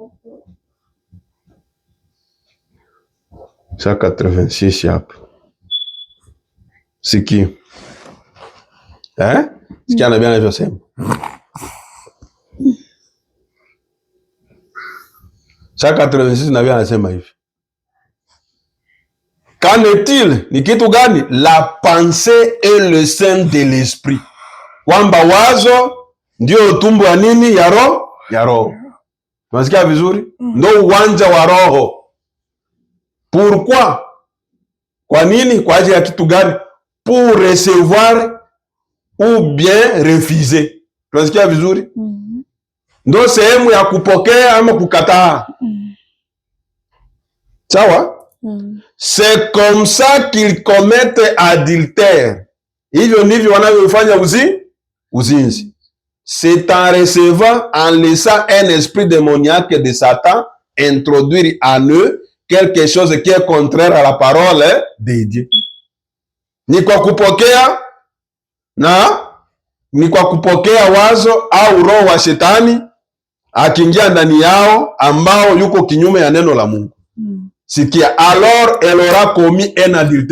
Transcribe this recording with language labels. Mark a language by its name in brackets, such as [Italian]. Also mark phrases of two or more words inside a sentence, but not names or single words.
[Swahili] 86 hapa. Sikia. Sikia na bien anavyosema. 86 na bien anasema hivi. [French] Qu'en est-il? [Swahili] Ni kitu gani? [French] La pensée est le sein de l'esprit. [Swahili] Kwamba wazo ndio utumbo wa nini? Ya roho. Unasikia vizuri? Ndio uwanja wa roho. Pourquoi? Kwa nini? Kwa ajili ya kitu gani? [French] Pour recevoir ou bien refuser. [Swahili] Unasikia vizuri? Ndio sehemu ya kupokea ama kukataa. Sawa? [French] C'est comme ça qu'ils commettent adultère. [Swahili] Hivyo ndivyo wanavyofanya uzinzi. [French] C'est en recevant, en laissant un esprit démoniaque de Satan introduire en eux quelque chose qui est contraire à la parole de Dieu. [Swahili] Ni kwa kupokea wazo au roho wa shetani akiingia ndani yao ambao yuko kinyume ya neno la Mungu. Sikia, [French] alors elle aura commis un adultère.